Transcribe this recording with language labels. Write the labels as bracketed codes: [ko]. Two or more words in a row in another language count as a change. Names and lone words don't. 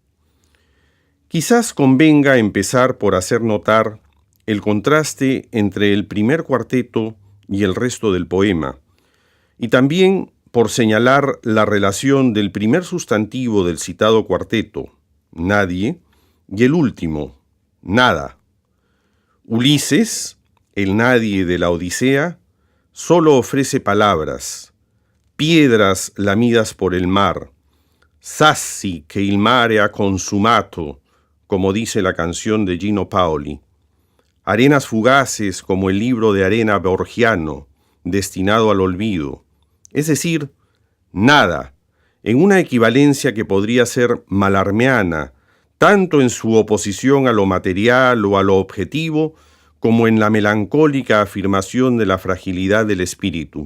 [es] Quizás convenga empezar por hacer notar el contraste entre el primer cuarteto y el resto del poema, y también por señalar la relación del primer sustantivo del citado cuarteto, nadie, y el último, nada. Ulises, el nadie de la Odisea, solo ofrece palabras, piedras lamidas por el mar, [it] sassi che il mare ha consumato, [es] como dice la canción de Gino Paoli, arenas fugaces como el libro de arena borgiano, destinado al olvido, es decir, nada, en una equivalencia que podría ser malarmeana, tanto en su oposición a lo material o a lo objetivo, como en la melancólica afirmación de la fragilidad del espíritu.